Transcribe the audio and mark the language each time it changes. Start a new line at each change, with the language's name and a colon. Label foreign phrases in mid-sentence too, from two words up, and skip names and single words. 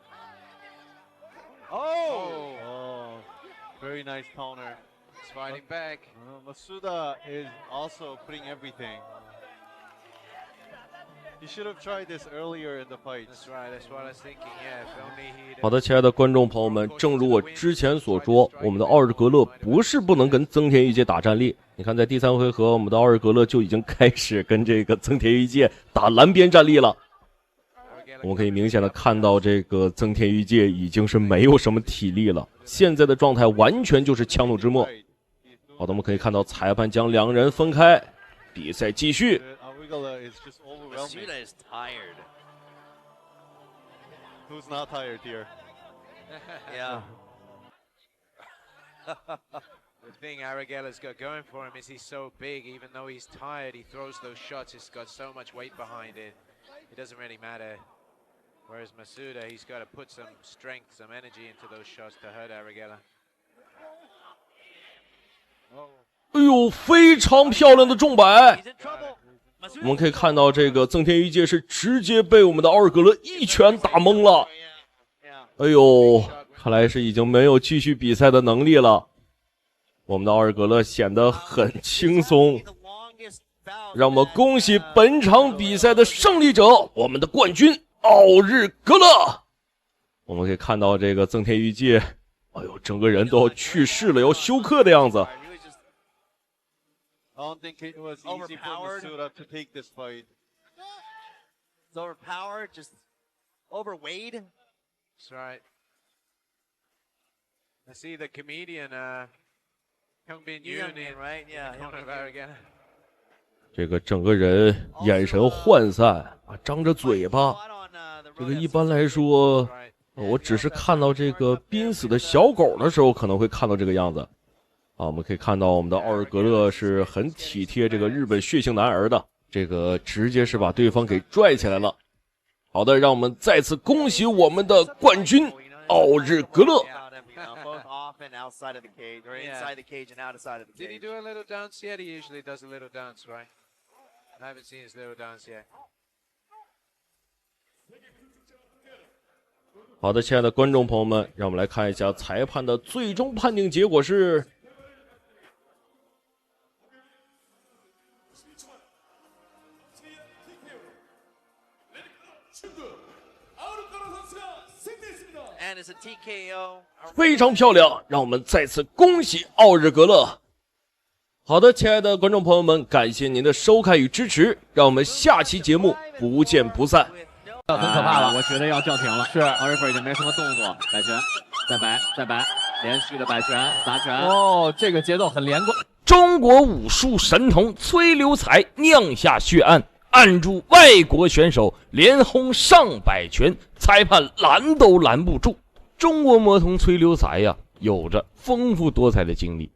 English: Oh! Very nice counter. He's fighting back. Masuda is also putting everything. He should have tried this earlier in the fight. That's right. That's what I was thinking. Yeah, if only he.
Chinese: 好的，親愛的觀眾朋友們，正如我之前所說，我們的奧日格勒不是不能跟增田裕介打站立。你看，在第3回合，我們的奧日格勒就已經開始跟這個增田裕介打藍邊站立了。我們可以明顯的看到，這個增田裕介已經是沒有什麼體力了，現在的狀態完全就是強弩之末。好的，我們可以看到裁判將兩人分開，比賽繼續。
English: Masuda is tired. Who's not tired here? Yeah. The thing Arregala's got going for him is he's so big, even though he's tired, he throws those shots, he's got so much weight behind it, it doesn't really matter. Whereas Masuda, he's got to put some strength, some energy into those shots to hurt Arregala.
Chinese: 哎呦，非常漂亮的重擺。我們可以看到，這個增田裕介是直接被我們的奧日格勒一拳打懵了。哎呦，看來是已經沒有繼續比賽的能力了。我們的奧日格勒顯得很輕鬆。讓我們恭喜本場比賽的勝利者，我們的冠軍奧日格勒。我們可以看到這個增田裕介，哎呦，整個人都要去世了，要休克的樣子。
English: I don't think it was easy for Masuda to take this fight. It's overpowered, just overweight. That's right. I see the comedian, Hyungbin Yoon in right? Yeah. corner of Arregala.
Chinese: 這個整個人眼神渙散啊，張着嘴巴。這個一般來說，我只是看到這個瀕死的小狗的時候，可能會看到這個樣子。啊，我們可以看到我們的奧日格勒是很體貼這個日本血性男兒的，這個直接是把對方給拽起來了。好的，讓我們再次恭喜我們的冠軍奧日格勒。
English: Both off and outside of the cage, or inside the cage and outside of the cage. Did he do a little dance yet? He usually does a little dance, right? I haven't seen his little dance yet.
Chinese: 好的，親愛的觀眾朋友們，讓我們來看一下裁判的最終判定結果是。
English: And it's a TKO.
Chinese: 非常漂亮，让我们再次恭喜奥日格勒。好的，亲爱的观众朋友们，感谢您的收看与支持，让我们下期节目不见不散。很可怕了，我觉得要叫停了。是，奥瑞弗已经没什么动作，摆拳，再摆，再摆，连續的擺拳、砸拳。哦，這個節奏很連貫。中國武術神童崔流才釀下血案，按住外國選手連轟上百拳，裁判攔都攔不住。中國魔童崔流才呀，有着豐富多彩的經歷。